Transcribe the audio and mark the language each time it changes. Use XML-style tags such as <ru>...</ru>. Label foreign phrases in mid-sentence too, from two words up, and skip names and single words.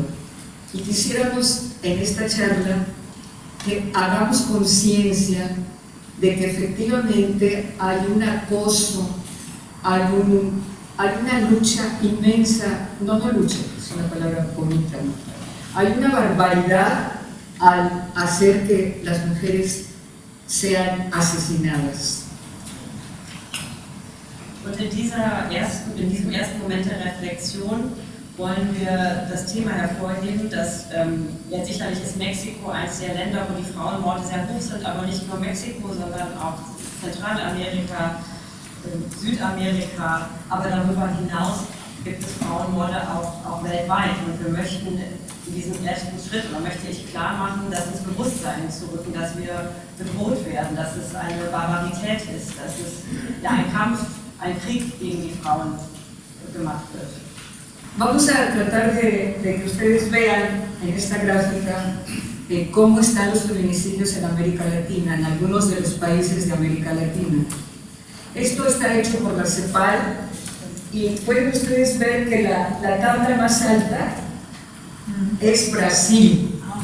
<es>Y quisiéramos en esta charla que hagamos conciencia de que efectivamente hay un acoso, hay una lucha inmensa, no lucha, es una palabra bonita, ¿no? Hay una barbaridad al hacer que las mujeres sean asesinadas.</es> <de>Und in diesem ersten Moment der Reflexion wollen wir das Thema hervorheben, dass ja sicherlich ist Mexiko eines der Länder, wo die Frauenmorde sehr hoch sind, aber nicht nur Mexiko, sondern auch Zentralamerika, Südamerika, aber darüber hinaus gibt es Frauenmorde auch weltweit. Und wir möchten in diesem ersten Schritt, oder möchte ich klar machen, dass ins Bewusstsein zu rücken, dass wir bedroht werden, dass es eine Barbarität ist, dass es ja ein Kampf, ein Krieg gegen die Frauen gemacht wird.</de> <es>Vamos a tratar de que ustedes vean en esta gráfica cómo están los feminicidios en América Latina, en algunos de los países de América Latina. Esto está hecho por la CEPAL y pueden ustedes ver que la tabla más alta es Brasil.</es>